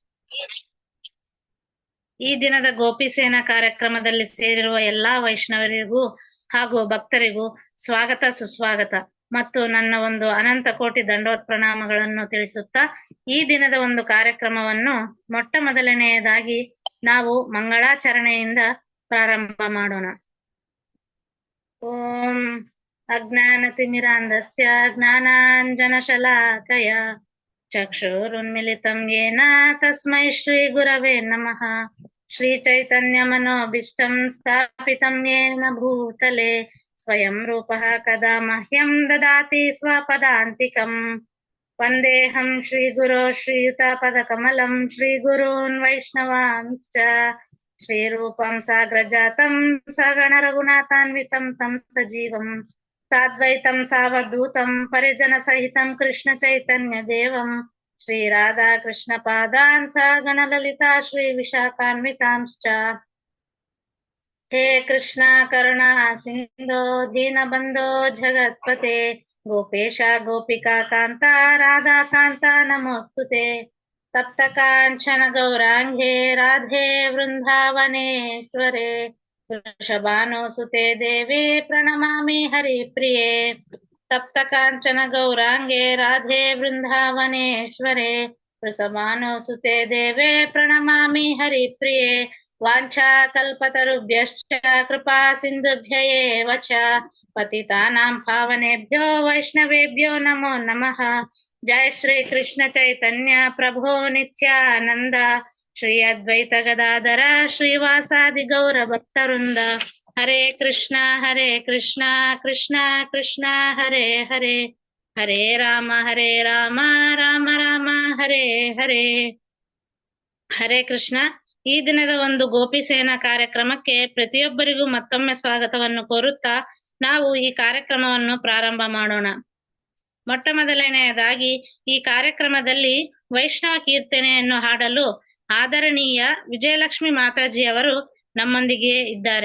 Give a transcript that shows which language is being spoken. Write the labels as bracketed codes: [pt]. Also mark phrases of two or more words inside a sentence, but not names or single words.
[kn] ಈ ದಿನದ ಗೋಪಿಸೇನಾ ಕಾರ್ಯಕ್ರಮದಲ್ಲಿ ಸೇರಿರುವ ಎಲ್ಲಾ ವೈಷ್ಣವರಿಗೂ ಹಾಗೂ ಭಕ್ತರಿಗೂ ಸ್ವಾಗತ ಸುಸ್ವಾಗತ ಮತ್ತು ನನ್ನ ಒಂದು ಅನಂತ ಕೋಟಿ ದಂಡೋತ್ ಪ್ರಣಾಮಗಳನ್ನು ತಿಳಿಸುತ್ತಾ ಈ ದಿನದ ಒಂದು ಕಾರ್ಯಕ್ರಮವನ್ನು ಮೊಟ್ಟ ಮೊದಲನೆಯದಾಗಿ ನಾವು ಮಂಗಳಾಚರಣೆಯಿಂದ ಪ್ರಾರಂಭ ಮಾಡೋಣ. [sa] ಓಂ ಅಜ್ಞಾನತಿಮಿರಾಂಧಸ್ಯ ಜ್ಞಾನಾಂಜನಶಲಾಕಯ ಚಕ್ಷುರುನ್ಮಿಲಿತಂ ಯೇನ ತಸ್ಮೈ ಶ್ರೀ ಗುರವೇ ನಮಃ. ಶ್ರೀ ಚೈತನ್ಯ ಮನೋಭೀಷ್ಟಂ ಸ್ಥಾಪಿತಂ ಯೇನ ಭೂತಲೆ ಸ್ವಯಂ ರೂಪಃ ಕದಾ ಮಹ್ಯಂ ದದಾತಿ ಸ್ವಪದಾಂತಿಕಂ. ವಂದೇಹಂ ಶ್ರೀ ಗುರೋ ಶ್ರೀಯುತ ಪದಕಮಲಂ ಶ್ರೀ ಗುರೂನ್ ವೈಷ್ಣವಾಂಶ್ಚ ಶ್ರೀರೂಪಂ ಸಾಗ್ರಜಾತಂ ಸಗಣ ರಘುನಾಥಾನ್ವಿತಂ ತಂ ಸಜೀವಂ ಸಾದ್ವೈತಂ ಸಾವಧೂತಂ ಪರಿಜನ ಸಹಿತಂ ಕೃಷ್ಣ ಚೈತನ್ಯ ದೇವಂ ಶ್ರೀ ರಾಧಾ ಕೃಷ್ಣ ಪಾದಾನ್ ಸಗಣ ಲಲಿತಾ ಶ್ರೀ ವಿಶಾಖಾನ್ವಿತಾಂಶ್ಚ. ಹೇ ಕೃಷ್ಣ ಕರುಣಾ ಸಿಂಧೋ ದೀನಬಂಧೋ ಜಗತ್ಪತೆ ಗೋಪೇಶ ಗೋಪಿಕಾ ಕಾಂತ ರಾಧಾ ಕಾಂತ ನಮೋಸ್ತುತೆ. ತಪ್ತ ಕಾಂಚನ ಗೌರಾಂಗೇ ರಾಧೆ ವೃಂದಾವನೇಶ್ವರೆ ವೃಷಭಾನುಸುತೆ ದೇವಿ ಪ್ರಣಮಾಮಿ ಹರಿಪ್ರಿಯೆ. ತಪ್ತ ಕಾಂಚನ ಗೌರಾಂಗೇ ರಾಧೆ ವೃಂದಾವನೇಶ್ವರೆ ವೃಷಭಾನುಸುತೆ ದೇವಿ ಪ್ರಣಮಾಮಿ ಹರಿಪ್ರಿಯೆ. ವಾಂಛಾ ಕಲ್ಪತರುಭ್ಯಶ್ಚ ಕೃಪಾ ಸಿಂಧುಭ್ಯ ಏವ ಚ ಪತಿತಾನಾಂ ಪಾವನೇಭ್ಯೋ ವೈಷ್ಣವೇಭ್ಯೋ ನಮೋ ನಮಃ. ಜಯ ಶ್ರೀ ಕೃಷ್ಣ ಚೈತನ್ಯ ಪ್ರಭೋ ನಿತ್ಯಾನಂದ ಶ್ರೀ ಅದ್ವೈತ ಗದಾಧರ ಶ್ರೀವಾಸಾದಿ ಗೌರ ಭಕ್ತವೃಂದ. ಹರೇ ಕೃಷ್ಣ ಕೃಷ್ಣ ಕೃಷ್ಣ ಹರೇ ಹರೇ ಹರೇ ರಾಮ ರಾಮ ರಾಮ ಹರೇ ಹರೇ. ಹರೇ ಕೃಷ್ಣ. [kn] ಈ ದಿನದ ಒಂದು ಗೋಪಿಸೇನಾ ಕಾರ್ಯಕ್ರಮಕ್ಕೆ ಪ್ರತಿಯೊಬ್ಬರಿಗೂ ಮತ್ತೊಮ್ಮೆ ಸ್ವಾಗತವನ್ನು ಕೋರುತ್ತಾ ನಾವು ಈ ಕಾರ್ಯಕ್ರಮವನ್ನು ಪ್ರಾರಂಭ ಮಾಡೋಣ. ಮೊಟ್ಟ ಮೊದಲನೆಯದಾಗಿ ಈ ಕಾರ್ಯಕ್ರಮದಲ್ಲಿ ವೈಷ್ಣವ ಕೀರ್ತನೆಯನ್ನು ಹಾಡಲು ಆದರಣೀಯ ವಿಜಯಲಕ್ಷ್ಮಿ ಮಾತಾಜಿಯವರು ನಮ್ಮೊಂದಿಗೆ ಇದ್ದಾರೆ.